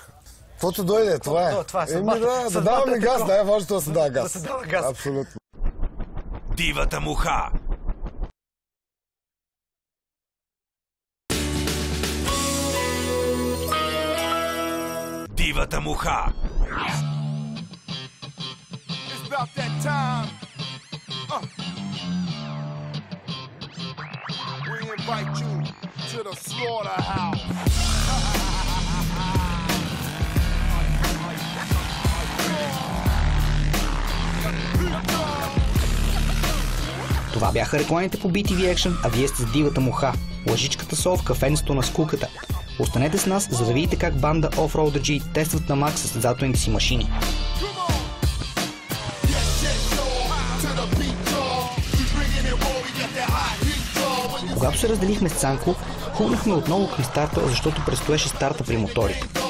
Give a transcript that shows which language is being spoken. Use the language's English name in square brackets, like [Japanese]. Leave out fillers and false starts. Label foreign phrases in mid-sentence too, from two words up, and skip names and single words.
[Bulgarian] Каквото дойде, това е. Това е съдбата. Да даваме газ, най-важното да се дава газ. Да се дава газ. Абсолютно. Дивата муха. Дивата муха. [English] About that time. We invite you to the slaughterhouse. [Bulgarian] Това бяха рекламите по BTV Action, а вие сте с Дивата муха, лъжичката сол в кафенството на скуката. Останете с нас, за да видите как банда Offroader G тестват на макс състезателните си машини. Когато се разделихме с Цанко, хумнахме отново към старта, защото предстоеше старта при моторите.